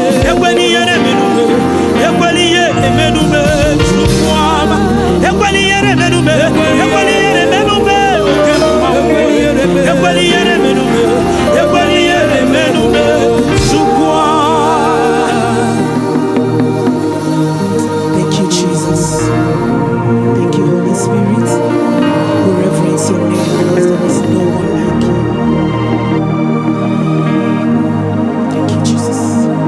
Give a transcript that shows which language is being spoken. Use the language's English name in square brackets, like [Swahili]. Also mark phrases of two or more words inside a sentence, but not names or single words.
[Igbo] Ekwela ihere menụ m. Ekwela ihere menụ m, Chukwu ọma. Ekwela ihere menụ m. Ekwela ihere menụ m, oke mmanwụ. Ekwela ihere menụ m. Ekwela ihere menụ m, Chukwu ọma. [English] Thank you, Jesus. Thank you, Holy Spirit. We reverence your name because there is no one like you. Thank you, Jesus.